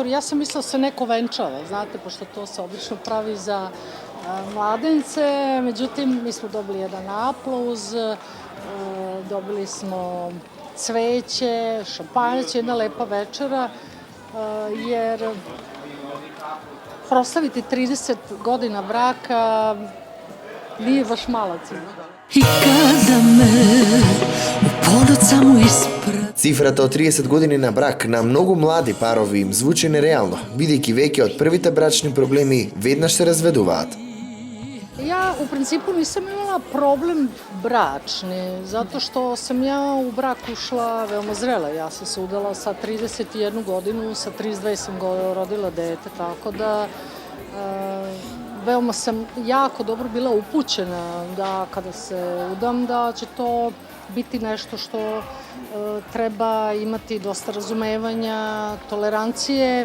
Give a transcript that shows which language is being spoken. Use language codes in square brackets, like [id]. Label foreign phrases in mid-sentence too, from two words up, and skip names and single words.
[sr] Ja sam mislila da se neko venčava, znate, pošto to se obično pravi za mladence, međutim mi smo dobili jedan aplauz, dobili smo cveće, šampanjac, jedna lepa večera, jer proslaviti 30 godina braka nije baš mala cifra. I kada me u ponoć samo isprat. [mk] Цифрата од 30 години на брак на многу млади парови им звучи нереално, бидејќи веќе од првите брачни проблеми веднаш се разведуваат. [sr] Ja u principu nisam imala problem bračni, zato što sam ja u brak ušla veoma zrela. Ja sam se udala sa 31 godinu, sa 32 sam rodila dete, tako da veoma sam jako dobro bila upućena da kada se udam da će to biti nešto što treba imati dosta razumevanja, tolerancije.